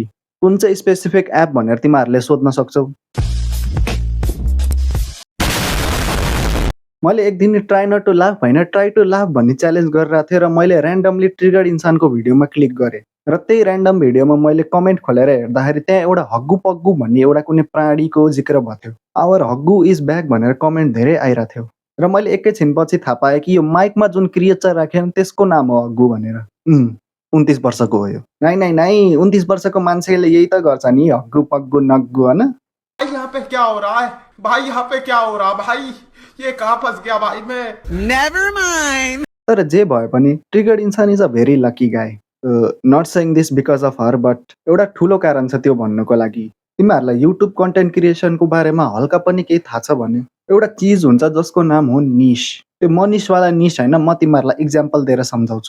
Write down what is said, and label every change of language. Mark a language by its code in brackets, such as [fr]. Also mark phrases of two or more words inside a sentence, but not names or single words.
[ne] कुन चाहिँ स्पेसिफिक एप भनेर तिमीहरूले सोध्न सक्छौ। मैले एक दिन [en] try not to laugh [ne] होइन [en] try to laugh [ne] भन्ने च्यालेन्ज गरिरहेको थिएँ र मैले ऱ्यान्डमली ट्रिगर्ड इन्सानको भिडियोमा क्लिक गरेँ र त्यही ऱ्यान्डम भिडियोमा मैले कमेन्ट खोलेर हेर्दाखेरि त्यहाँ एउटा हग्गु पग्गु भन्ने एउटा कुनै प्राणीको जिक्र भएको थियो। [en] our Haggu is back [ne] भनेर कमेन्ट धेरै आइरहेको थियो र मैले एकैछिनपछि थाहा पाएँ कि यो माइकमा जुन क्रिएचर राख्यो त्यसको नाम हो हग्गु भनेर। 29 वर्षको हो यो। नाइ 29 वर्षको मान्छेले यही त गर्छ नि, हग्गु पग्गु नग्गु होइन। [hi] यहाँ पे क्या हो रहा है भाई, यहाँ पे क्या हो रहा भाई, ये कहाँ फंस गया भाई मैं। [en] never mind. [ne] तर जे भए पनि ट्रिगर्ड इन्सान [en] is a very lucky guy. not saying this because of her, but [ne] एउटा ठुलो कारण छ त्यो भन्नुको लागि। तिमीहरूलाई युट्युब [en] content creationको [ne] बारेमा हल्का पनि केही थाहा छ भने एउटा चिज हुन्छ जसको नाम हो निश। त्यो मनिसवाला निश होइन, म तिमीहरूलाई इक्जाम्पल दिएर सम्झाउँछु।